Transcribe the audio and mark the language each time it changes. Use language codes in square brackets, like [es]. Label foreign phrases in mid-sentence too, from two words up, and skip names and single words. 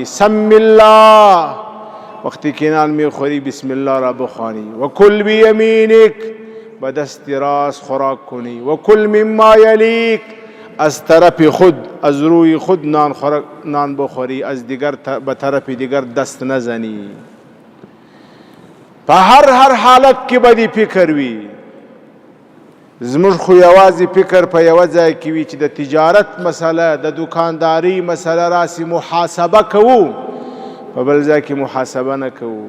[ar] سم الله [fa] وقتی که نان میخوری [ar] بسم الله [fa] را بخوانی. [ar] و کل بیمینک [fa] به دست راست خوراک کنی. [ar] و کل مما یلیک [fa] از طرف خود، از روی خود نان بخوری، از دیگر به طرف دیگر دست نزنی. [ps] په هر حالت کې بدی فکر وي. زموږ خو یوازې فکر په یوه ځای کې وي چې د تجارت مسله، د دکانداری مسله راسي محاسبه کوو، په بل ځای کې محاسبه نه کوو.